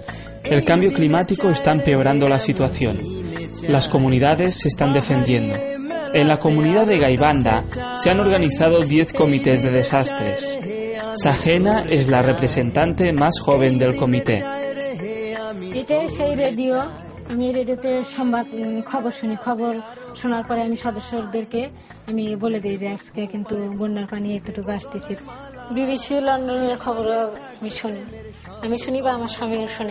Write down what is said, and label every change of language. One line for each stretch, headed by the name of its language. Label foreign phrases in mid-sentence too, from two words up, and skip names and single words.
Spanish: El cambio climático está empeorando la situación. Las comunidades se están defendiendo. En la comunidad de Gaibanda se han organizado 10 comités de desastres. Sajena es la representante más joven del comité.
Bangla: আমি রেডিওতে সংবাদ খবর শুনি, খবর শোনার পরে আমি সদস্যদেরকে আমি বলে দিই যে আজকে কিন্তু বন্যার পানি এতটুকু আসতেছে। বিবিসি লন্ডনের খবর আমি শুনি বা আমার স্বামী শুনে।